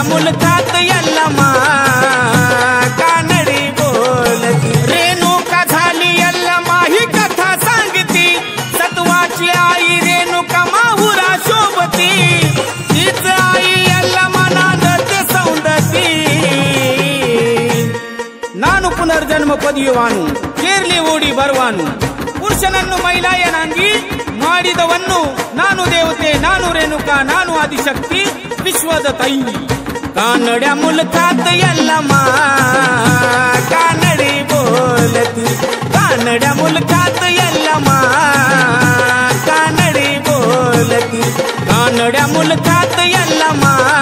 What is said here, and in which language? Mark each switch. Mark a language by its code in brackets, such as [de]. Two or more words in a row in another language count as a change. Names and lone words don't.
[mr] मुलखात यल्लमा कानडी बोलती रेणुका झाली यल्लमा ही कथा सांगती सत्वाची आई रेणुका माहुरा शोभती तीच आई यल्लमा नांदते सौंदती [kn] ನಾನು ಪುನರ್ಜನ್ಮ ಪಡೆಯುವೆನು ಕೆರಳಿ ಓಡಿ ಬರುವೆನು ಪುರುಷನನ್ನು ಮೈಲಾಯನಾಂಗಿ ಮಾಡಿದವನ್ನು ನಾನು ದೇವತೆ ನಾನು ರೇಣುಕಾ ನಾನು ಆದಿಶಕ್ತಿ ವಿಶ್ವದ ತಾಯಿ [mr] कानड्या मुलखात यल्लमा कानडी बोलती कानड्या मुलखात यल्लमा कानडी बोलती कानड्या मुलखात यल्लमा